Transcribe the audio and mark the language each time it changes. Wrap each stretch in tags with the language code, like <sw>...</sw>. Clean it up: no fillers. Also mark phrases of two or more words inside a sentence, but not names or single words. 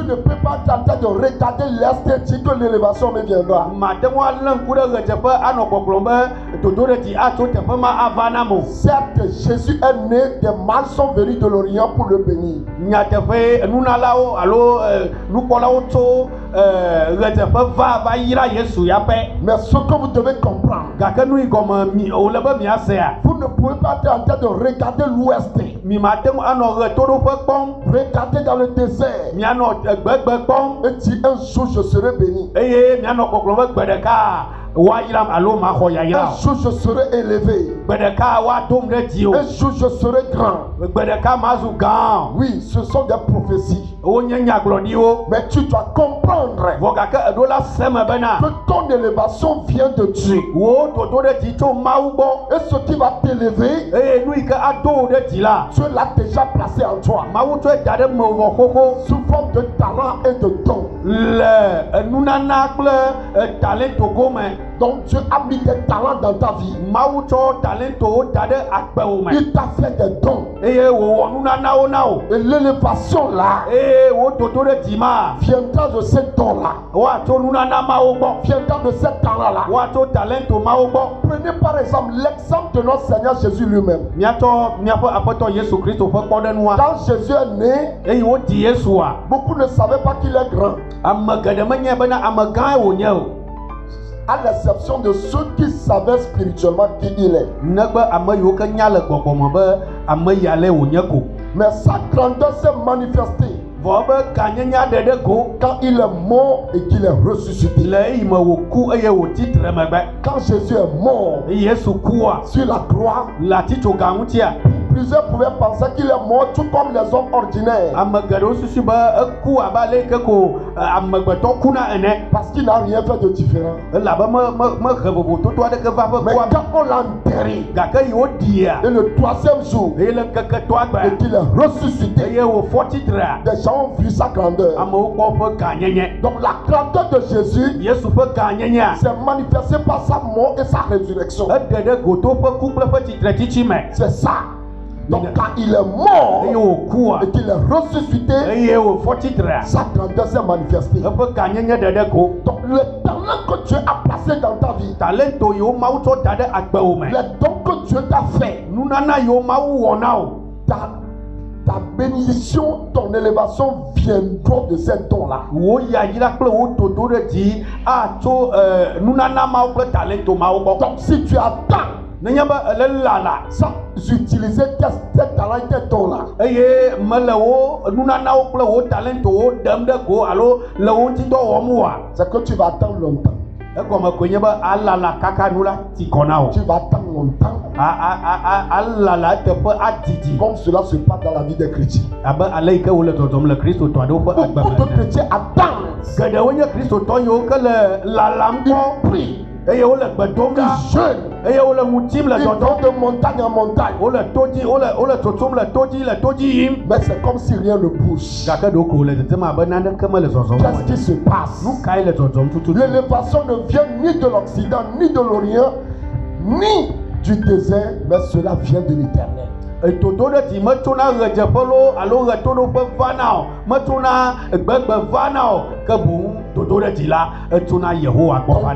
<fr>Tu ne peux pas tenter de regarder l'Est et dire que l'élévation me viendra.</fr> <ee>Mate ŋu alé ŋku ɖe ɣedzeƒe anɔ gbɔgblɔm be dodoɖedzi atso teƒe ma ava nam o.</ee> <fr>Certes, Jésus est né, des mâles sont venus de l'Orient pour le bénir.</fr> <ee>Nyateƒe nunalawo alo nukpɔlawo tso ɣedzeƒe va yra Yesu yaƒe.</ee> <fr>Mais ce que vous devez comprendre,</fr> <ee>Gake nu yi gɔme wòle be miasea.</ee> <fr>vous ne pouvez pas être en train de regarder l'Ouest,</fr> <ee>Mi mate ŋu anɔ ɣetoɖoƒe kpɔm.</ee> <fr>regarder dans le désert</fr> <ee>Mianɔ gbegbe kpɔm.</ee> <fr>et dire un jour je serai béni.</fr> <ee>Eye mianɔ gbɔgblɔm be gbe ɖeka woayram alo maxɔ yayra</ee> <fr>Un</fr> <ee>o.</ee> <fr>jour je serai élevé.</fr> <ee>Gbe ɖeka woadom ɖe dzi o.</ee> <fr>Un jour je serai grand.</fr> <ee>Gbe ɖeka mazu gã.</ee> <fr>Oui, ce sont des prophéties.</fr> <ee>Wonye nyagblɔɖiwo.</ee> <fr>Mais tu dois comprendre</fr> <ee>Vɔ gake eɖo la se me bena.</ee> <fr>que ton élévation vient de Dieu.</fr> <ee>Wo dodoɖedzi tso Mawu gbɔ.</ee> <fr>Et ce qui va t'élever,</fr> <ee>Eye nu yi ke ado wo ɖe dzi la.</ee> <fr>Dieu l'a déjà placé en toi.</fr> <ee>Mawu tsɔe da ɖe mewɔ xoxo.</ee> <fr>Sous forme de talent et de don.</fr> <ee>Le nunana kple talento gome.</ee> <fr>Donc Dieu a mis des talents dans ta vie.</fr> <ee>Mawu tsɔ talentowo da ɖe agbewo me.</ee> <fr>Il t'a fait des dons.</fr> <ee>Eye wòwɔ nunanawo na wo.</ee> <fr>Et l'élévation là</fr> <ee>Eye wo dodoɖedzi ma.</ee> <fr>viendra de ces dons-là.</fr> <ee>Woatso nunana mawo gbɔ.</ee> <fr>Viendra de ces talents-là.</fr> <ee>Woatso talento mawo gbɔ.</ee> <fr>Prenez par exemple l'exemple de notre Seigneur Jésus lui-même.</fr> <ee>Miatsɔ miaƒe aƒetɔ Yesu Kristo ƒe kpɔɖenua.</ee> <fr>Quand Jésus est né,</fr> <ee>Eye wodi Yesua.</ee> <fr>beaucoup ne savaient pas qu'il est grand.</fr> <ee>Ame geɖe menye bena ame gãe wònye o.</ee> <fr>À l'exception de ceux qui savaient spirituellement qui il est.</fr> <ee>Negbe ame yiwo ke nya le gbɔgbɔme be ame ya le wònye ko.</ee> <fr>Mais sa grandeur s'est manifestée</fr> <ee>Vɔ be ganyenya ɖeɖe ko.</ee> <fr>quand il est mort et qu'il est ressuscité.</fr> <ee>Le eyime wòku eye wòti tre megbe.</ee> <fr>Quand Jésus est mort</fr> <ee>Yesu kua</ee> <fr>sur la croix</fr> <ee>le atitsoga ŋutia.</ee> <fr>pour Plusieurs pouvaient penser qu'il est mort tout comme les hommes ordinaires.</fr> <ee>ame geɖewo susu be eku abe ale yi ke ko amegbetɔ kuna ene.</ee> <fr>Parce qu'il n'a rien fait de différent.</fr> <ee>Elabe mehe vovototo aɖeke va ƒe</ee> <fr>Mais</fr> <ee>kua me.</ee> <fr>quand on l'a enterré,</fr> <ee>Gake yi woɖia</ee> <fr>et le troisième jour,</fr> <ee>eye le ŋkeketɔa</ee> <fr>et</fr> <ee>gbe</ee> <fr>qu'il est ressuscité,</fr> <ee>eye wòfɔ titrea,</ee> <fr>des gens ont vu sa grandeur.</fr> <ee>amewo kpɔ ƒe gãnyenye.</ee> <fr>Donc la grandeur de Jésus</fr> <ee>Yesu ƒe gãnyenyea</ee> <fr>s'est manifestée par sa mort et sa résurrection.</fr> <ee>eɖe ɖe goto ƒe ku kple ƒe tsitretsitsi me.</ee> <fr>C'est ça. Donc quand il est mort</fr> <ee>Eye wòkua</ee> <fr>et qu'il est ressuscité,</fr> <ee>eye wòfɔ titrea,</ee> <fr>sa grandeur s'est manifestée.</fr> <ee>eƒe gãnyenye ɖeɖe ko.</ee> <fr>Donc le talent que Dieu a placé dans ta vie,</fr> <ee>Talento yiwo Mawu tsɔ da ɖe agbewò me.</ee> <fr>les dons que Dieu t'a fait,</fr> <ee>Nunana yiwo Mawu wɔ na wo.</ee> <fr>ta bénédiction, ton élévation viendront de ces dons-là.</fr> <ee>Wo yayra kple wo dodo ɖe dzi atso nunana mawo kple talento mawo gbɔ.</ee> <fr>Donc si tu attends</fr> <ee>Nenye be ele lala</ee> <fr>sans utiliser tes talents, tes dons-là,</fr> <ee>eye mele wo nunanawo kple wo talentowo ɖem ɖe go alo le wo ŋuti dɔ wɔm oa,</ee> <fr>c'est que tu vas attendre longtemps.</fr> <ee>egɔme koe nye be alala kaka nu la ti kɔ na wo.</ee> <fr>Tu vas attendre longtemps.</fr> <ee>Alala eteƒe adidi</ee> <fr>Comme cela se passe dans la vie des chrétiens.</fr> <ee>abe ale yi ke wole dzɔdzɔm le kristotɔ aɖewo ƒe agbe</ee> <fr>Beaucoup de</fr> <ee>me.</ee> <fr>chrétiens attendent.</fr> <ee>Geɖewo nye kristotɔ yiwo ke le lalam</ee> <fr>Ils</fr> <ee>kpɔ</ee> <fr>prient,</fr> <ee>eye wole gbe dom ɖa</ee> <fr>ils jeûnent,</fr> <ee>eye wole ŋutim le</ee> <fr>ils</fr> <ee>dzɔdzɔm.</ee> <fr>vont de montagne en montagne.</fr> <ee>Wole to dzi wole tsotsum le to dzi yim.</ee> <fr>Mais c'est comme si rien ne bouge.</fr> <ee>Gake ɖewo ko wole dzedzem abe naneke mele zɔzɔm.</ee> <fr>Qu'est-ce qui se passe?</fr> <ee>Nu kae le dzɔdzɔm tututu?</ee> <fr>L'élévation ne vient ni de l'Occident, ni de l'Orient, ni du désert, mais cela vient de l'Éternel.</fr> <ee>Etodo ɖe dzi metsona ɣedzeƒe lo alo ɣetoɖoƒe va na o, metsona gbegbe va na o, ke boŋ dodo ɖe dzi la etsona Yehowa gbɔ va na.</ee>